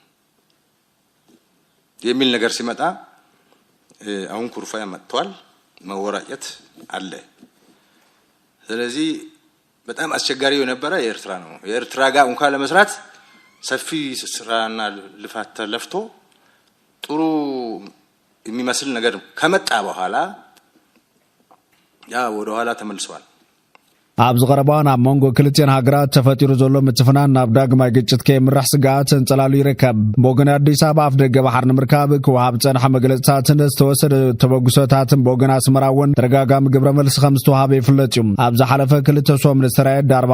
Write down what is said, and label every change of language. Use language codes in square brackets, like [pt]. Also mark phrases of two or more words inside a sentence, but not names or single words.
[am] የሚል ነገር ሲመጣ አሁን ኩርፋያ መጥቷል መወራጨት አለ ስለዚህ በጣም አስቸጋሪ የነበረ የኤርትራ ነው የኤርትራ ጋር እንኳን ለመስራት ሰፊ ስራና ልፋት ተለፍቶ ጥሩ የሚመስል ነገር ከመጣ በኋላ ያ ወደ ኋላ ተመልሷል [ti] ኣብዚ ቀረባን ኣብ መንጎ ክልቲአን ሃገራት ተፈጢሩ ዘሎ ምትፍናን ናብ ዳግማይ ግጭት ከይምራሕ ስጋት እንጸላሉ ይርከብ ብወገን ኣዲስ ኣበባ ኣፍ ደገ ባሕር ንምርካብ ክወሃብ ፀንሐ መግለጽታትን ዝተወሰደ ተበግሶታትን ብወገን ኣስመራ እውን ተደጋጋሚ ግብረ መልሲ ከም ዝተወሃበ ይፍለጥ እዩ ኣብ ዝሓለፈ ክልተ ሶም ዝተራየየ ዳርባ